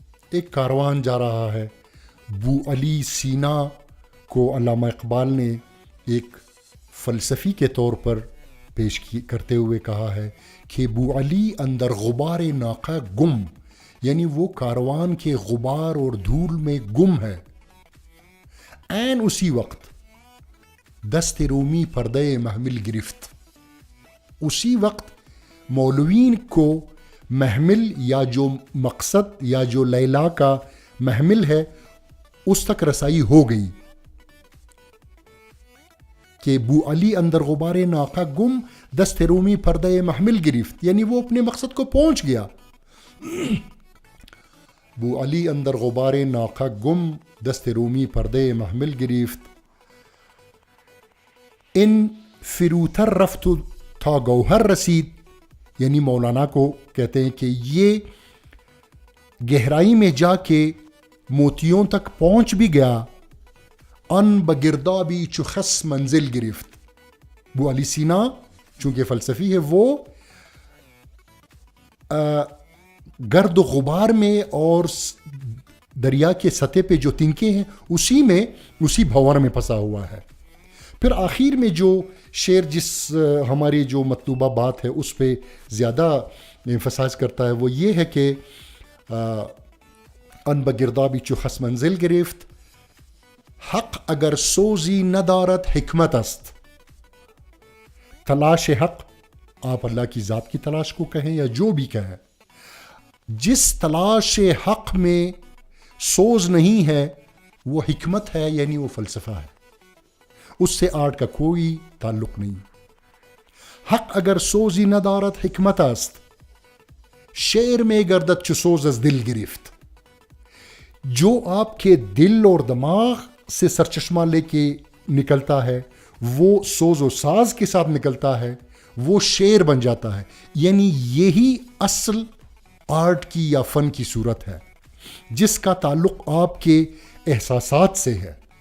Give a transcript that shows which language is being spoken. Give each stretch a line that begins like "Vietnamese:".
Urdu: ایک کاروان جا رہا ہے, بو علی سینا کو علامہ اقبال نے ایک فلسفی کے طور پر پیش کرتے ہوئے کہا ہے کہ
Persian: بو علی اندر غبار ناقہ گم,
Urdu: یعنی وہ کاروان کے غبار اور دھول میں گم ہے.
Persian: عین اسی وقت دست رومی پردے محمل گرفت.
Urdu: اسی وقت مولوین کو محمل یا جو مقصد یا جو لیلا کا محمل ہے اس تک رسائی ہو گئی کہ
Persian: بو علی اندر غبار ناقہ گم دست رومی پردے محمل گرفت,
Urdu: یعنی وہ اپنے مقصد کو پہنچ گیا.
Persian: بو علی اندر غبار ناقہ گم دست رومی پردے محمل گرفت. ان فروتر رفت تا گوہر رسید,
Urdu: یعنی مولانا کو کہتے ہیں کہ یہ گہرائی میں جا کے موتیوں تک پہنچ بھی گیا.
Persian: ان بگردابی چخس منزل گرفت.
Urdu: بو علی سینا چونکہ فلسفی ہے وہ گرد و غبار میں اور دریا کے سطح پہ جو تنکے ہیں اسی بھور میں پھنسا ہوا ہے. پھر آخر میں جو شعر جس ہماری جو مطلوبہ بات ہے اس پہ زیادہ ایمفسائز کرتا ہے وہ یہ ہے کہ
Persian: آن بگردابی چو خس منزل گرفت. حق اگر سوزی ندارد حکمت است.
Urdu: تلاش حق آپ اللہ کی ذات کی تلاش کو کہیں یا جو بھی کہیں, جس تلاش حق میں سوز نہیں ہے وہ حکمت ہے, یعنی وہ فلسفہ ہے, اس سے آرٹ کا کوئی تعلق نہیں.
Persian: حق اگر سوزی ندارد حکمت است. شعر میں گردد چو سوز از دل گرفت.
Urdu: جو آپ کے دل اور دماغ سے سرچشمہ لے کے نکلتا ہے وہ سوز و ساز کے ساتھ نکلتا ہے, وہ شعر بن جاتا ہے. یعنی یہی اصل آرٹ کی یا فن کی صورت ہے جس کا تعلق آپ کے احساسات سے ہے.